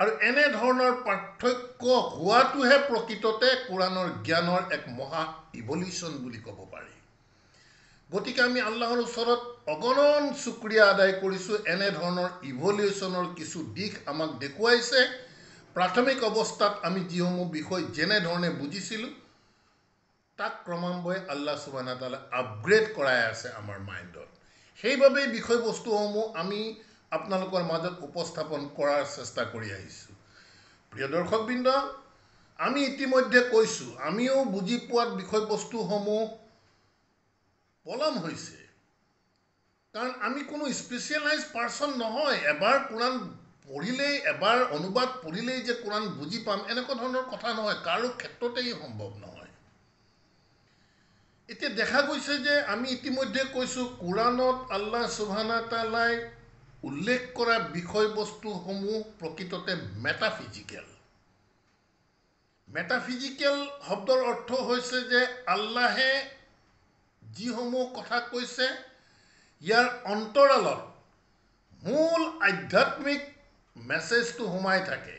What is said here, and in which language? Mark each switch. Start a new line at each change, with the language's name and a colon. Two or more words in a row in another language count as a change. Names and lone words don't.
Assamese: আৰু এনে ধৰণৰ পাৰ্থক্য হোৱাটোহে প্ৰকৃততে কোৰাণৰ জ্ঞানৰ এক মহা ইভলিউশ্যন বুলি ক'ব পাৰি। গতিকে আমি আল্লাহৰ ওচৰত অগণন শুক্ৰিয়া আদায় কৰিছোঁ, এনে ধৰণৰ ইভলিউশ্যনৰ কিছু দিশ আমাক দেখুৱাইছে। প্ৰাথমিক অৱস্থাত আমি যিসমূহ বিষয় যেনেধৰণে বুজিছিলোঁ তাক ক্ৰমান্বয়ে
Arabic: الله سبحانه وتعالى
Assamese: আপগ্ৰেড কৰাই আছে আমাৰ মাইণ্ডত। সেইবাবেই বিষয়বস্তুসমূহ আমি আপোনালোকৰ মাজত উপস্থাপন কৰাৰ চেষ্টা কৰি আহিছোঁ। প্ৰিয় দৰ্শকবৃন্দ, আমি ইতিমধ্যে কৈছোঁ আমিও বুজি পোৱাত বিষয়বস্তুসমূহ পলম হৈছে, কাৰণ আমি কোনো
English: specialize person
Assamese: নহয়। এবাৰ কোৰাণ পঢ়িলেই, এবাৰ অনুবাদ পঢ়িলেই যে কোৰাণ বুজি পাম এনেকুৱা ধৰণৰ কথা নহয়, কাৰো ক্ষেত্ৰতেই সম্ভৱ নহয়। এতিয়া দেখা গৈছে যে আমি ইতিমধ্যে কৈছোঁ কোৰাণত
Arabic: الله سبحانه وتعالى
Assamese: উল্লেখ কৰা বিষয়বস্তুসমূহ প্ৰকৃততে মেটাফিজিকেল। মেটাফিজিকেল শব্দৰ অৰ্থ হৈছে যে আল্লাহে যিসমূহ কথা কৈছে ইয়াৰ অন্তৰালত মূল আধ্যাত্মিক মেছেজটো সোমাই থাকে।